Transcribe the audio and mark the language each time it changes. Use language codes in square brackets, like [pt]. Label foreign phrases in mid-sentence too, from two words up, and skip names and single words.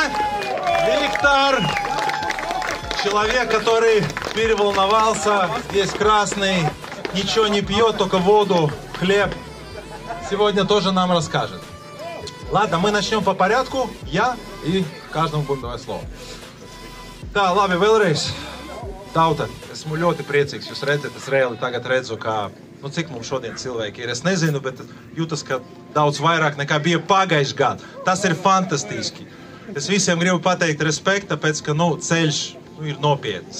[ru] Виктор! Человек, который переволновался, здесь красный, ничего не пьет, только воду, хлеб. Сегодня тоже нам расскажет. Ладно, мы начнем по порядку. Я и каждому будем давать слово. [lv] Tā, labi, vēlreiz. Tauta, esmu ļoti priecīgs jūs redzēt. Es reāli tagad redzu, kā, cik mums šodien cilvēki ir. Es nezinu, bet jūtas, ka daudz vairāk nekā bija pagājuši gadu. Tas ir fantastiski. Es visiem gribu pateikt respektu, tāpēc, ka, ceļš ir nopietns.